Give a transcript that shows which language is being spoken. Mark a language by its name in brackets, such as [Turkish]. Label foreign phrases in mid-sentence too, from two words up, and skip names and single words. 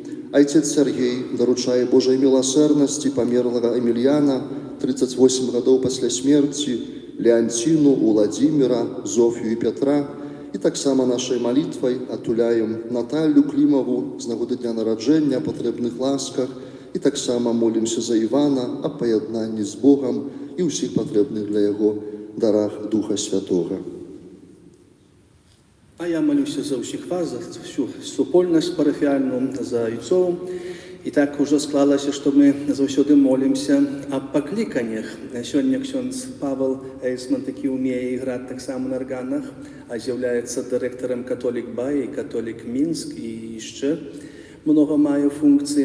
[Belarusian] Айцец Сергей даручае Божай міласэрнасці памерлага Эмільяна, 38 гадоў пасля смерці, Леантину, Уладзіміра, Зофію і Пятра. І таксама нашай малітвай атуляем Наталью Клімаву з нагоды дня нараджэння, патрэбных ласках, і таксама молімся за Івана аб паяднанні з Богам і ўсіх патрэбных для яго дарах Духа Святога. [Ukrainian] А я молюся за всіх вас, за всю супольність парафіальну, за отцов. І так уже склалося, що ми завжди молимося об покликаннях. Сьогодні ксьондз Павел Ейсман таки вміє грати так само на органах, а з'являється директором Католік Бай, Католік Мінськ і ще много має функцій.